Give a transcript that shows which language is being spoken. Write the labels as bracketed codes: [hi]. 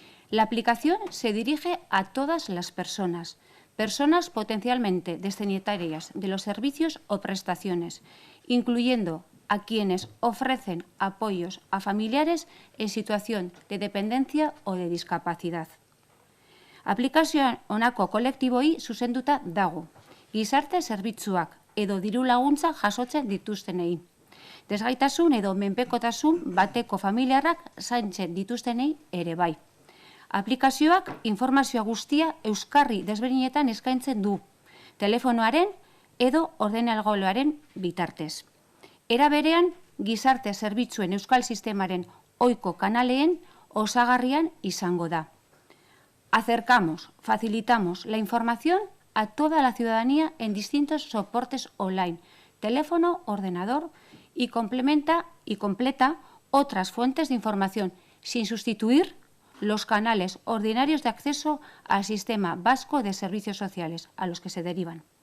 [es] La aplicación se dirige a todas las personas potencialmente destinatarias de los servicios o prestaciones, incluyendo a quienes ofrecen apoyos a familiares en situación de dependencia o de discapacidad. [eu] Aplikazioan honako kolektiboei zuzenduta dago, gizarte zerbitzuak edo diru laguntza jasotzen dituztenei, desgaitasun edo menpekotasun bateko familiarrak zaintzen dituztenei ere bai. Aplikazioak informazioa guztia euskarri desberdinetan eskaintzen du, telefonoaren edo ordenagailuaren bitartez. Era berean, gizarte zerbitzuen euskal sistemaren ohiko kanaleen osagarrian izango da. [es] Acercamos, facilitamos la información a toda la ciudadanía en distintos soportes online, teléfono, ordenador, y completa otras fuentes de información, sin sustituir los canales ordinarios de acceso al Sistema Vasco de Servicios Sociales, a los que se derivan.